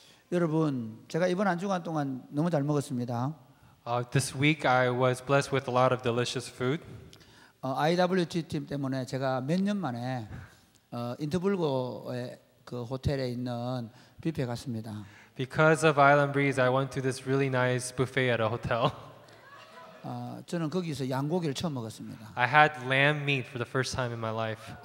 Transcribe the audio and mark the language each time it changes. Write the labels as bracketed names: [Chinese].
[Korean] 여러분 제가 이번 한 주간 동안 너무 잘 먹었습니다. [English] This week I was blessed with a lot of delicious food. [Korean] IWT 팀 때문에 제가 몇 년 만에 인터불고의 그 호텔에 있는 뷔페 갔습니다. [English] Because of Island Breeze, I went to this really nice buffet at a hotel. [Korean] 저는 거기서 양고기를 처음 먹었습니다. [English] I had lamb meat for the first time in my life.